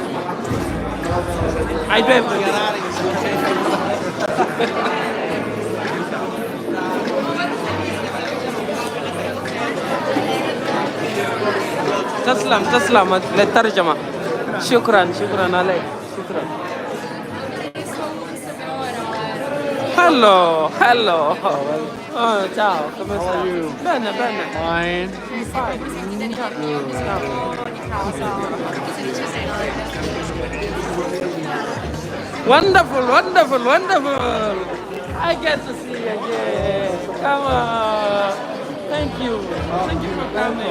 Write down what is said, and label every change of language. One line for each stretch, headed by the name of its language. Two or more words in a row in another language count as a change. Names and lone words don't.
English: I do everything.
Arabic: تسلم للترجمة. شكرا عليك. شكرا.
English: Hello.
Italian: Oh, ciao. Come stai? Bene.
English: Fine. Wonderful. I get to see you again. Come on. Thank you for coming.